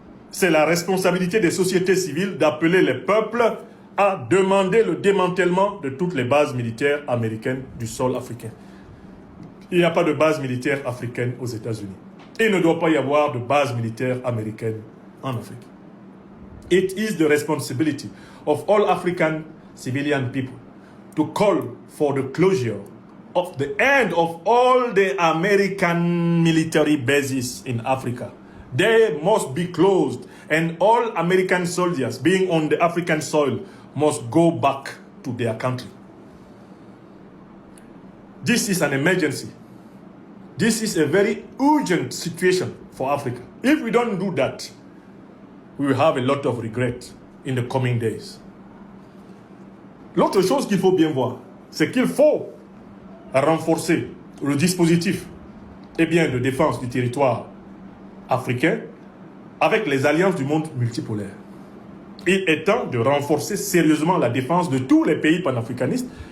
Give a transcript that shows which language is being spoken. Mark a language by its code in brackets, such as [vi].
[fr] C'est la responsabilité des sociétés civiles d'appeler les peuples à demander le démantèlement de toutes les bases militaires américaines du sol africain. Il n'y a pas de base militaire africaine aux États-Unis. Il ne doit pas y avoir de base militaire américaine en Afrique. [en] It is the responsibility of all African civilian people to call for the closure of the end of all the American military bases in Africa. They must be closed, and all American soldiers being on the African soil must go back to their country. This is an emergency. This is a very urgent situation for Africa. If we don't do that, we will have a lot of regret in the coming days. [fr] L'autre chose qu'il faut bien voir, c'est qu'il faut renforcer le dispositif de défense du territoire africain avec les alliances du monde multipolaire. Il est temps de renforcer sérieusement la défense de tous les pays panafricanistes.